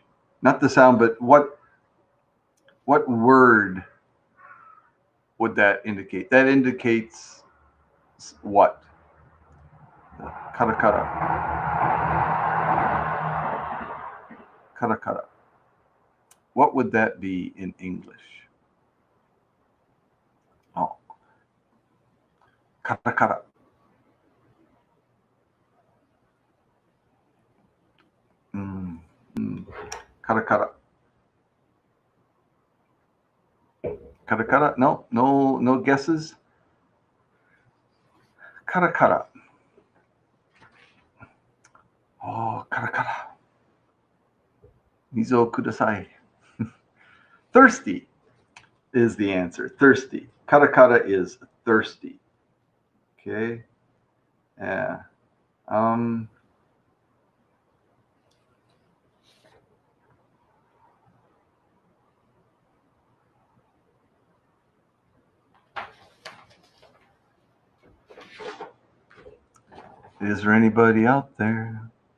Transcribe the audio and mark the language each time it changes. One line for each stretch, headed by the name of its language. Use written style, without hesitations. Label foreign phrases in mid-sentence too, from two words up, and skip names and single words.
English: Not the sound, but what word would that indicate? That indicates what? Karakara. Karakara. What would that be in English? Oh. Karakara. Karakara. Karakara? No guesses? Karakara. Oh, karakara.
Japanese: Mizo kudasai.
English: Thirsty is the answer. Thirsty. Karakara is thirsty. Okay. Yeah. Is there anybody out there?